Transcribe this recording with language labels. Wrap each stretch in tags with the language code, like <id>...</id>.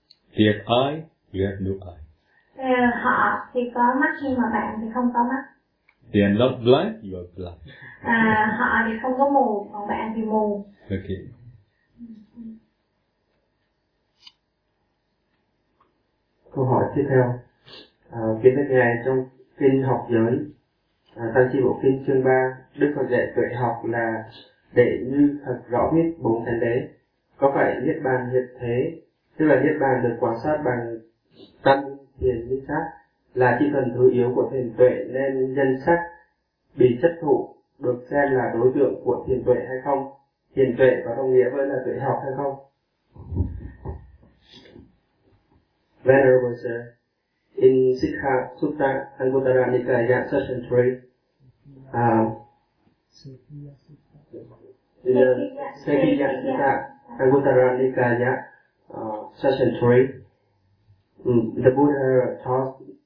<en>Their eye, you have no eye.</en> <vi>Họ thì có mắt nhưng mà bạn thì không có mắt.</vi> <en>They are not blind, you are blind.</en> <vi>Họ thì không có mù, còn bạn thì mù.</vi> <en>Okay.</en> <vi>Câu hỏi tiếp theo. Kính thưa ngài, trong kinh học giới, Tăng Chi Bộ Kinh chương 3, Đức Phật dạy tuệ học là để như thật rõ biết bốn thánh đế. Có phải Niết Bàn hiện thế, tức là Niết Bàn được quan sát bằng tâm thiền minh sát, là chỉ cần thứ yếu của thiền tuệ nên nhân sắc bị chấp thụ được xem là đối tượng của thiền tuệ hay không? Thiền tuệ có đồng nghĩa với là tuệ học hay không?</vi> <en>Venerable sir, in Sikha Sutta Anguttara Nikaya Session 3, Sekhiya Sutta Anguttara Nikaya Session 3, the Buddha taught</en>